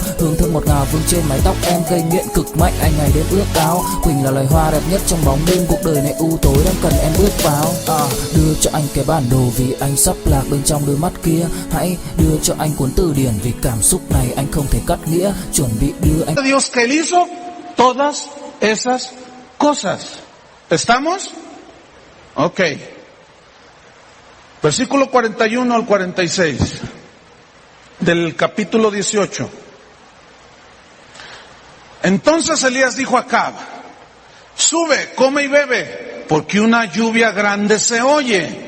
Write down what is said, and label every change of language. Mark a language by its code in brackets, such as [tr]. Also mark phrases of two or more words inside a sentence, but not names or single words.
[vi] Hương thơm ngọt ngào vương trên mái tóc em, gây nghiện cực mạnh anh ngày đêm ước áo. Quỳnh là loài hoa đẹp nhất trong bóng đêm, cuộc đời này u tối đang cần em bước vào. Đưa cho anh cái bản đồ vì anh sắp lạc bên trong đôi mắt kia. Hãy đưa cho anh cuốn từ điển vì cảm xúc này anh không thể cắt nghĩa. Chuẩn bị đưa anh... [es] Dios que él hizo todas esas cosas. ¿Estamos? Ok. Versículo 41 al 46 del capítulo 18. Entonces Elías dijo a Acab: sube, come y bebe, porque una lluvia grande se oye.